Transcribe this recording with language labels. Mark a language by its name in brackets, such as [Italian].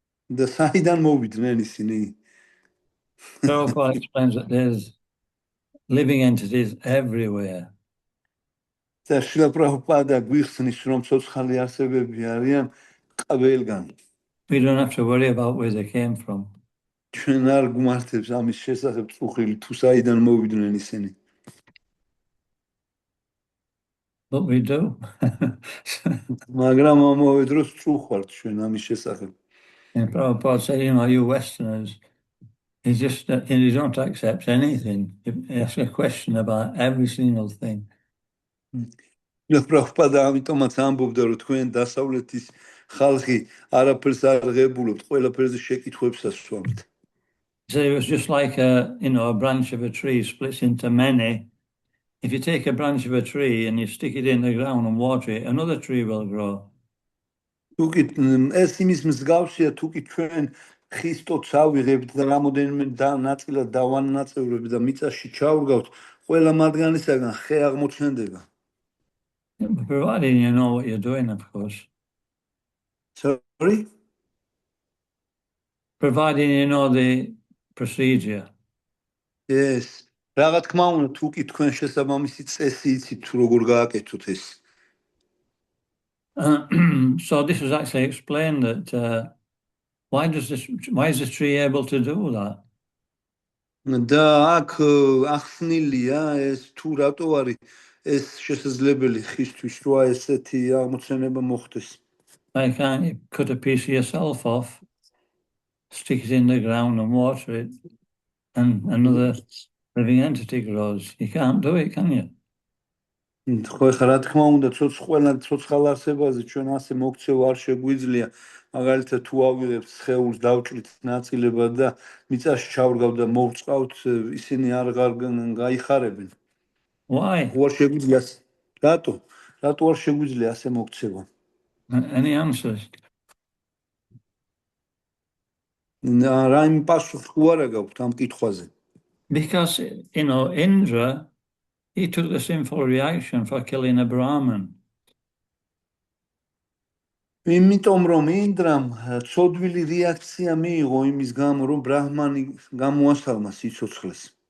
[Georgian] და საიდან მოვიდნენ ისინი? [English] Prabhupada explains that there's living entities everywhere. [Georgian] და შილა პრაბჰუპადა გვიხსნის, რომ ცოცხალი არსებები არიან ყველგან. [English] We don't have to worry about where they came from. [Georgian] ჩვენ არ გვმართებს ამის შესახებ წუხილი, თუ საიდან მოვიდნენ ისინი. [English] But we do. [Georgian] მაგრამ ამავე დროს წუხართ ჩვენ ამის შესახებ. [English] And Prabhupada said, you Westerners, you don't accept anything. You ask a question about every single thing. [Georgian] პრაბჰუპადა ამიტომაც ამბობდა, რომ თქვენ დასავლეთის ხალხი არაფერს არ ღებულობთ, ყველაფერზე შეკითხვებს ასვამთ. [English] So it was just like a branch of a tree splits into many. If you take a branch of a tree and you stick it in the ground and water it, another tree will grow. [Georgian] თუკი ეს იმის მსგავსია, თუკი ჩვენ ხის ტოტს ავიღებთ და რამოდენიმე ნაწილად დავანაწევრებთ და მიწაში ჩავრგავთ, ყველა მათგანისაგან ხე აღმოჩნდება. [English] Provided you know what you're doing, of course. Sorry? Providing you know the procedure. Yes. [Georgian] Რა თქმა უნდა, თუკი თქვენ შესაბამისი წესი იცით, თუ როგორ გააკეთოთ ეს. [English] So this is actually explained that why is this tree able to do that? [Georgian] და აქ ახსნილია ეს თუ რატო არის ეს შესაძლებელი ხისთვის, რა ესეთი აღმოცენება მოხდეს. [English] Why can't you cut a piece of yourself off, stick it in the ground and water it, and another living entity grows? You can't do it, can you? [Georgian] ხო, ხა რა თქმა უნდა, ცოცხალ არსებაზე ჩვენ ასე მოქცევა არ შეგვიძლია. მაგალითად, თუ ავიღებთ სხეულს, დავჭრით ნაწილებად და მიწაში ჩავრგავთ და მოვწყავთ, ისინი არ გაიხარებენ. [English] Why? [Georgian] არ შეგვიძლია. რატო? რატო არ შეგვიძლია ასე მოქცევა? [English] Any answers? [Georgian] რაიმე პასუხი თუ არა გაქვთ ამ კითხვაზე? [English] Because, Indra, he took the sinful reaction for killing a Brahmin. [Georgian] იმიტომ რომ ინდრამ ცოდვილი რეაქცია მიიღო იმის გამო, რომ ბრაჰმანი გამოასალმა სიცოცხლეს.